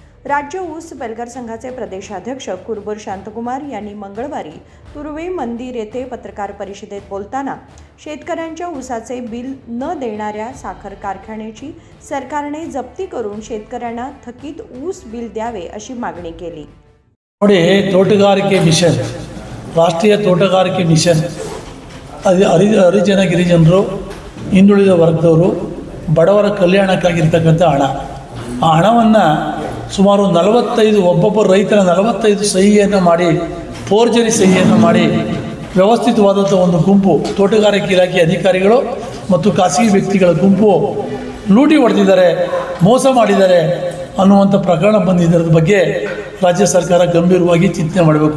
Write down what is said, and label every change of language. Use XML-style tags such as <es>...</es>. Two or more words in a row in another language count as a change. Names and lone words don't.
<mr>राज्य ऊस बेलगार संघाचे प्रदेशाध्यक्ष कुरबुर शांतकुमार यांनी मंगळवारी तुर्वे मंदिर येथे पत्रकार परिषदेत बोलताना शेतकऱ्यांच्या ऊसाचे बिल न देणाऱ्या साखर कारखान्याची सरकारने जप्ती करून शेतकऱ्यांना थकीत ऊस बिल द्यावे अशी मागणी केली.</mr> <kn>ನೋಡಿ ತೋಟಗಾರಿಕೆ ಮಿಷನ್ ರಾಷ್ಟ್ರೀಯ ತೋಟಗಾರಿಕೆ ಮಿಷನ್ ಹರಿಜನ ಗಿರಿಜನರು ಹಿಂದುಳಿದ ವರ್ಗದವರು ಬಡವರ ಕಲ್ಯಾಣಕ್ಕಾಗಿರ್ತಕ್ಕಂಥ ಹಣ ಆ ಹಣವನ್ನು ಸುಮಾರು 45 ಒಬ್ಬೊಬ್ಬ ರೈತರ 45 ಸಹಿಯನ್ನು ಮಾಡಿ ಫೋರ್ಜರಿ ಸಹಿಯನ್ನು ಮಾಡಿ ವ್ಯವಸ್ಥಿತವಾದಂಥ ಒಂದು ಗುಂಪು ತೋಟಗಾರಿಕೆ ಇಲಾಖೆ ಅಧಿಕಾರಿಗಳು ಮತ್ತು ಖಾಸಗಿ ವ್ಯಕ್ತಿಗಳ ಗುಂಪು ಲೂಟಿ ಹೊಡೆದಿದ್ದಾರೆ, ಮೋಸ ಮಾಡಿದ್ದಾರೆ ಅನ್ನುವಂಥ ಪ್ರಕರಣ ಬಂದಿದ್ದರ ಬಗ್ಗೆ ರಾಜ್ಯ ಸರ್ಕಾರ ಗಂಭೀರವಾಗಿ ಚಿಂತನೆ ಮಾಡಬೇಕು.</kn>